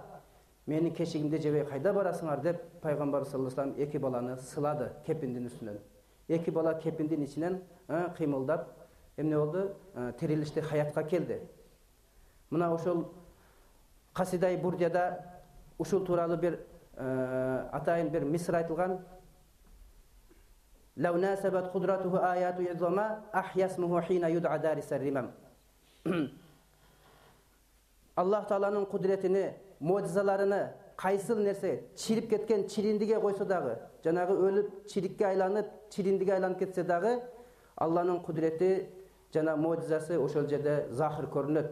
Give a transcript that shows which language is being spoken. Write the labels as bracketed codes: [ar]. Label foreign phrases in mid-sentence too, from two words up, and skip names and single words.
[ky] Менин кешигимди жебей кайда барасыңар деп пайгамбар [ar] صلى الله عليه وسلم [ky] эки баланы сылады кепиндин үстүнөн. Эки бала кепиндин ичинен кыймылдап, эмне болду? Тирилишти, хаятка келди. Мына ошол Касидай Бурдияда ушул тууралуу бир атайын бир мисыр айтылган. [ar] لو ناسبت قدره آياته عظما أحيا اسمه حين يدعى دارس الرمم. [ky] Аллах Тааланын кудретини, муъжизаларыны кайсыл нерсе чирип кеткен чириндиге койсо дагы, жанагы өлүп чирикке айланып, чириндиге айланып кетсе дагы, Алланын кудрети жана муъжизасы ошол жерде захир көрүнөт.